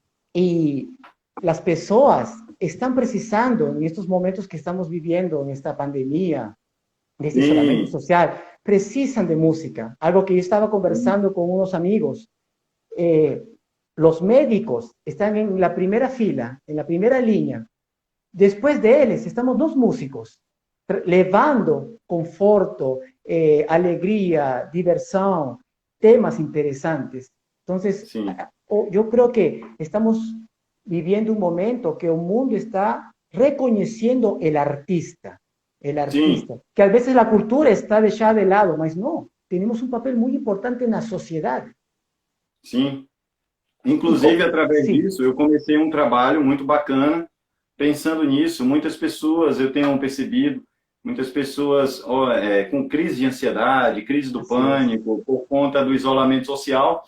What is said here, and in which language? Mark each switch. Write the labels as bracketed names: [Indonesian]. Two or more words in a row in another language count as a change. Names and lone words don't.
[Spanish] Y las personas están precisando en estos momentos que estamos viviendo, en esta pandemia, de este isolamiento social, precisan de música. Algo que yo estaba conversando con unos amigos. Los médicos están en la primera fila, en la primera línea. Después de ellos estamos dos músicos, [Portuguese] levando conforto, [Spanish] alegría, diversión, temas interesantes. Entonces, [Portuguese] Sim. [Spanish] yo creo que estamos viviendo un momento que el mundo está reconociendo el artista, que a veces la cultura está dejada de lado, mas no, tenemos un papel muy importante [Portuguese] na sociedade. Sim. Inclusive, através disso, eu comecei um trabalho muito bacana, pensando nisso. Muitas pessoas, eu tenho percebido, muitas pessoas com crise de ansiedade, crise do pânico, por conta do isolamento social.